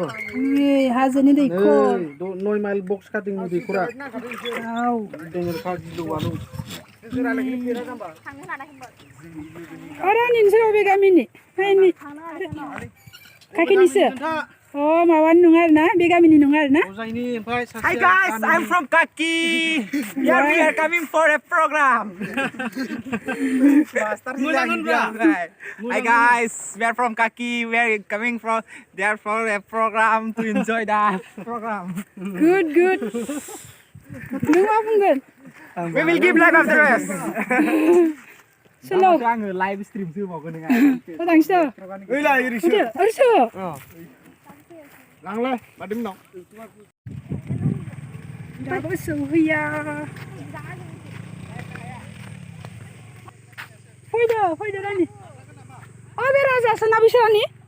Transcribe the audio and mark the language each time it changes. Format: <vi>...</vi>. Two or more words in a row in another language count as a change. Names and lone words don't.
<brx>हाजोनि दैखर 9 माइल बक्स काटिंनि दैखरा औ दैखा गिलु बालु अरे नोंसोर बबे गामिनि खाखिनिसो अ माबानि नङा आरोना बे गामिनि नङा आरोना</brx> <en>Hi guys, I'm from Kaki. Here we are coming for a program. Hi guys, we are from Kaki. We are coming from there for a program to enjoy the program.</en> <brx>good nों मा बुंगोन</brx> <en>We will give live after this. Slow.</en> <brx>आङो</brx> <en>live stream</en> <brx>होबावगोन नोङा थांसै ओइला इरिसो ओरसो लांलाय मादिम दं दाबो सौहैया फैदो रानि बे राजासो ना बिसोरनि</brx>